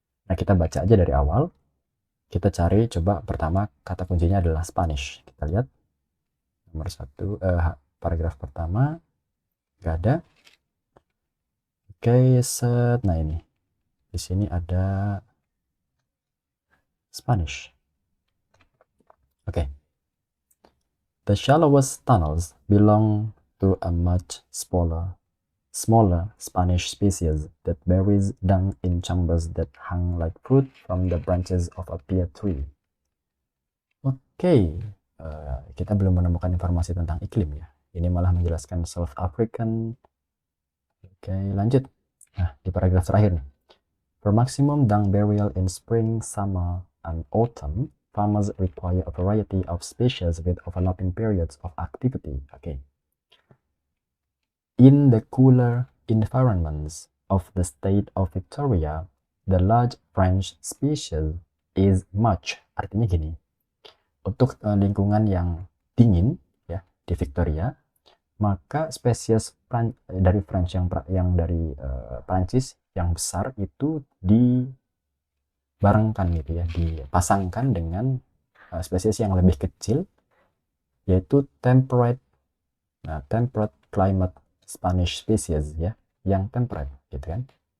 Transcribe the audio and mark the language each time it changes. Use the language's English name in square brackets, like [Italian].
[Indonesian] Nah, kita baca aja dari awal. Kita cari, coba pertama kata kuncinya adalah Spanish. Kita lihat nomor 1 paragraf pertama nggak ada. Oke, set. Nah, ini di sini ada Spanish. Oke. [English] The shallowest tunnels belong to a much smaller Spanish species that buries dung in chambers that hang like fruit from the branches of a pear tree. [Indonesian] Oke, kita belum menemukan informasi tentang iklim ya. Ini malah menjelaskan South African. Oke, lanjut. Nah, di paragraf terakhir nih. [English] For maximum dung burial in spring, summer, and autumn, farmers require a variety of species with overlapping periods of activity. Okay. In the cooler environments of the state of Victoria, the large French species is much. [Indonesian] Artinya gini. Untuk lingkungan yang dingin ya di Victoria, maka spesies dari French yang dari Prancis yang besar itu dibarengkan gitu ya, dipasangkan dengan spesies yang lebih kecil yaitu temperate climate Spanish species ya, yang temperate gitu kan.